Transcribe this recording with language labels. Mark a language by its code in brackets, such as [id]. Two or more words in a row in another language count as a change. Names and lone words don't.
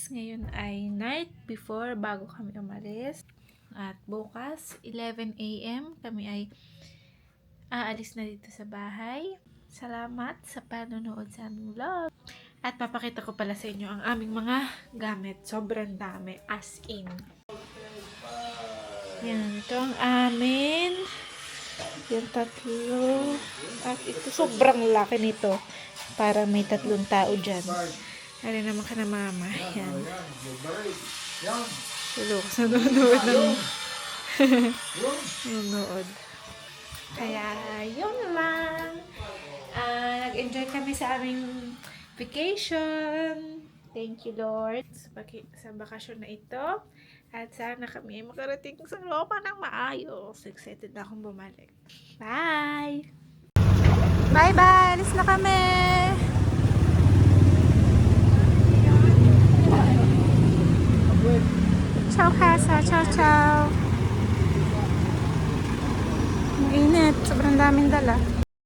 [tl] Ngayon ay [en] night before [tl] bago kami umalis. At bukas, 11 AM, kami ay aalis na dito sa bahay. Salamat sa panonood sa aming vlog. At papakita ko pala sa inyo ang aming mga gamit. Sobrang dami. As in. Yan. Ito ang amin. Yung tatlo. At ito, sobrang laki nito. Para may 3 tao dyan. Alin naman ka na mama. Yan. Tulog sa nanonood ng nanonood. Kaya, yun lang. Nag-enjoy kami sa aming vacation. [en] Thank you, [tl] Lord, sa bakasyon na ito. At sana kami ay makarating sa Roma ng maayos. Excited na akong bumalik. Bye! Bye-bye! Alis na kami! [it] Ciao, Casa! Ciao, ciao! [tl] Ang init. Sobrang daming dala.